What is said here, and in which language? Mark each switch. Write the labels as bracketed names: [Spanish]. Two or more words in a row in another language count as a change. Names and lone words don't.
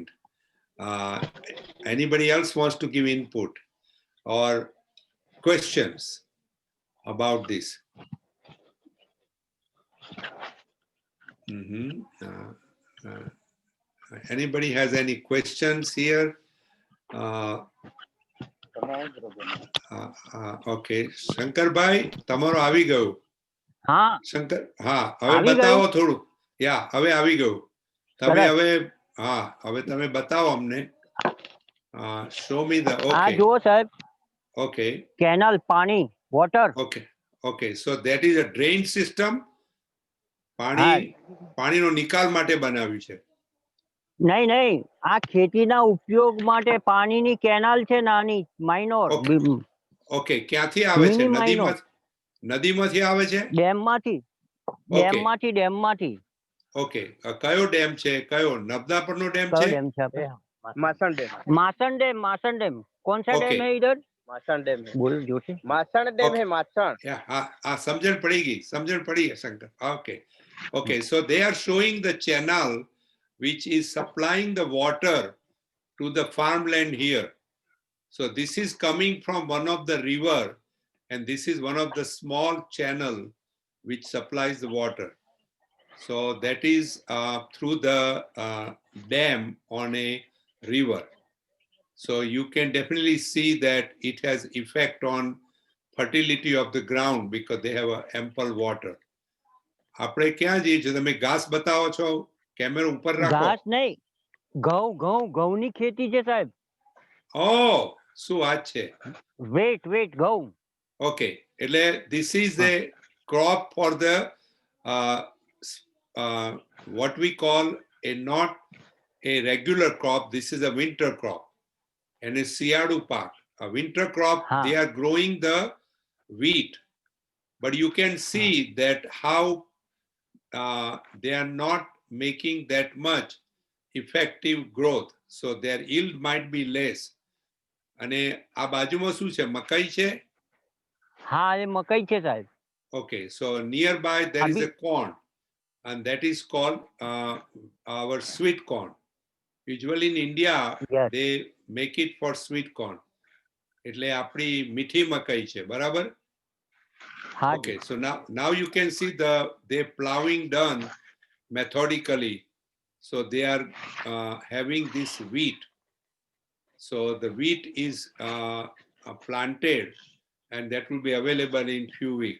[English] Anybody else wants to give input or questions about this? Anybody has any questions here? Okay, Shankar bhai, [Gujarati] તમારો આવી ગયું. હા શંકર, હા, હવે બતાવો થોડું. યા, હવે આવી ગયું. તમે હવે હવે તમે બતાવો અમને. [English] Show me the. Okay. [Gujarati] આ જુઓ સાહેબ. [English] Okay. [Gujarati] કેનાલ, પાણી, [English] water. Okay. Okay, so that is a drain system. [Gujarati] પાણીનો નિકાલ માટે બનાવ્યું છે. નહીં, આ ખેતીના ઉપયોગ માટે પાણીની કેનાલ છે નાની, માઇનોર. ઓકે, ક્યાંથી આવે છે? નદીમાંથી આવે છે? ડેમમાંથી. ઓકે, કયો ડેમ છે? કયો નર્મદાપુરનો ડેમ છે? [Hindi] मासन डैम। मासन डैम कौन सा डैम है इधर? मासन डैम है। बोल जोशी। मासन डैम है, मासन। समझन पड़ेगी शंकर. [English] Okay, so they are showing the channel which is supplying the water to the farmland here. So this is coming from one of the river and this is one of the small channel which supplies the water. So that is through the dam on a river. So you can definitely see that it has effect on fertility of the ground because they have ample water. [Gujarati] આપણે ક્યાં જઈએ છે? તમે ઘાસ બતાવો છો? કેમેરો ઉપર રાખો. ઘાસ નહીં, ઘઉંની ખેતી છે સાહેબ. Oh, શું વાત છે? વેટ ઘઉં. [English] Okay, એટલે this is a crop for the what we call not a regular crop. This is a winter crop and a siyadu park. A winter crop, they are growing the wheat, but you can see that how they are not making that much effective growth, so their yield might be less. [Gujarati] અને આ બાજુમાં શું છે? મકાઈ છે? હા, એ મકાઈ છે સાહેબ. [English] Okay, so nearby there is a corn, and that is called our sweet corn. Usually in India, they make it for sweet corn. [Gujarati] એટલે આપણી મીઠી મકાઈ છે, બરાબર? [English] Okay, so now you can see they plowing done methodically. So they are having this wheat. So the wheat is planted, and that will be available in few weeks.